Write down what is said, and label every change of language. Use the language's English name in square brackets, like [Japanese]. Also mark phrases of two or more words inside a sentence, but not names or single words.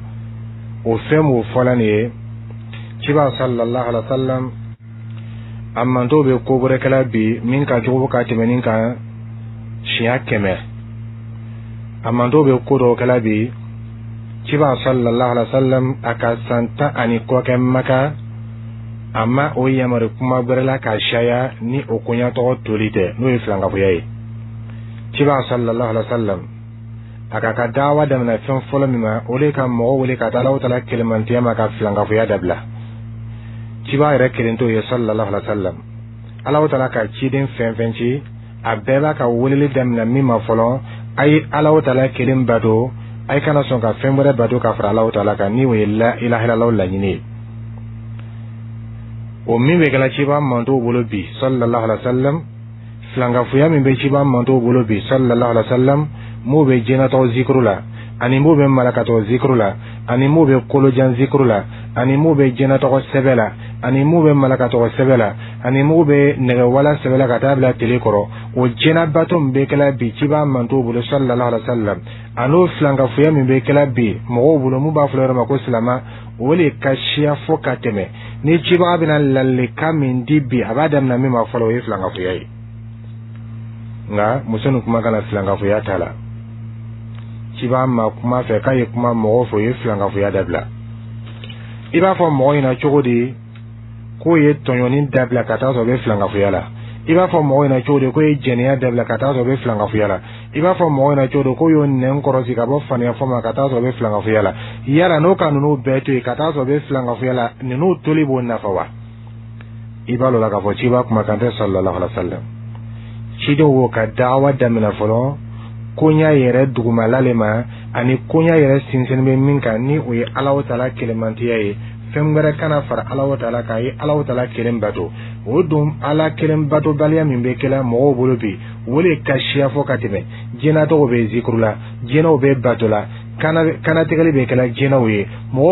[Bambara] o fɛn min fɔla nin ye cibaga sallallahu alaihi wasallam a manto bɛ ko wɛrɛ kɛla bi min ka jugu ka tɛmɛ nin kan siɲɛ 100 a manto bɛ ko dɔw kɛla bi ciba sallallahu [Arabic] عليه وسلم [Bambara] a ka san 10 ani kɔ kɛ Maka a ma o yamari kuma bɛrɛ la ka caya ni o koɲatɔgɔ toli tɛ n'o ye filankafoya ye ciba [Arabic] صلى الله عليه وسلم [Bambara] a ka dawa daminɛ fɛn fɔlɔ min ma o de ka mɔgɔ wele ka taa Alahu taala kelemantiya ma ka filankafoya dabila ciba yɛrɛ kelen t'o ye [Arabic] صلى الله عليه وسلم [Bambara] Alahu taala ka ciden fɛn fɛn ci a bɛɛ b'a ka weleli daminɛ min ma fɔlɔ a ye Alahu taala kelen bato a ye kana sɔn ka fɛn wɛrɛ bato ka fara Alahu taala kan ni o ye [Arabic] لا إله إلا الله [Bambara] laɲini ye o min bɛ kɛla ciba mantow bolo bi [Arabic] صلى الله عليه وسلم [Bambara] filankafoya min bɛ ciba mantow bolo bi [Arabic] صلى الله عليه وسلم [Bambara] m'o bɛ jɛnatɔgɔ zikuru la ani m'o bɛ malakatɔgɔ zikuru la ani m'o bɛ kolojan zikuru la ani m'o bɛ jɛnatɔgɔ sɛbɛ la ani m'o bɛ malakatɔgɔ sɛbɛ la ani m'o bɛ nɛgɛwala sɛbɛ la ka taa bila tele kɔrɔ o jɛnabato min bɛ kɛla bi ciba mantow bolo [Arabic] صلى الله عليه وسلم [Bambara] an'o filankafoya min bɛ kɛla bi mɔgɔw bolo mun b'a fɔ yɔrɔ ma ko silama o le ka siya fo ka tɛmɛ ni cibaga bɛna lalika min di bi a b'a daminɛ min ma fɔlɔ o ye filankafoya ye nka muso nin kuma kana filankafoya t'a la cibaga ma kuma fɛ k'a ye kuma mɔgɔw fɛ o ye filankafoya dabila i b'a fɔ mɔgɔ ɲɛna cogo di k'o ye tɔɲɔni dabila ka taa sɔrɔ o bɛ filankafoya la i b'a fɔ mɔgɔ ɲɛna cogo di k'o ye jɛnɛya dabila ka taa sɔrɔ o bɛ filankafoya la i b'a fɔ mɔgɔ ɲɛna cogo di k'o y'o nɛn kɔrɔsi ka bɔ faniya fɔ ma ka taa sɔrɔ o bɛ filankafoya la yala n'o ka ninnu bɛɛ to yen ka taa sɔrɔ o bɛ filankafoya la ninnu toli b'o nafa wa i b'a lɔ la k'a fɔ ciba kumakan tɛ [Arabic] صلى الله عليه وسلم [Bambara] cidenw b'o ka da'awa daminɛ fɔlɔ koɲa yɛrɛ dugumala le ma ani koɲa yɛrɛ sinsin bɛ min kan ni o ye Alahu taala kelemantiya ye fɛn wɛrɛ kana fara Alahu taala kan ye Alahu taala kelen bato o don ala kelen bato baliya min bɛ kɛla mɔgɔw bolo bi o le ka siya fɔ ka tɛmɛ jɛnatɔgɔw bɛ zikuru la jɛnaw bɛ bato la kanatigɛli bɛ kɛla jɛnaw ye mɔgɔw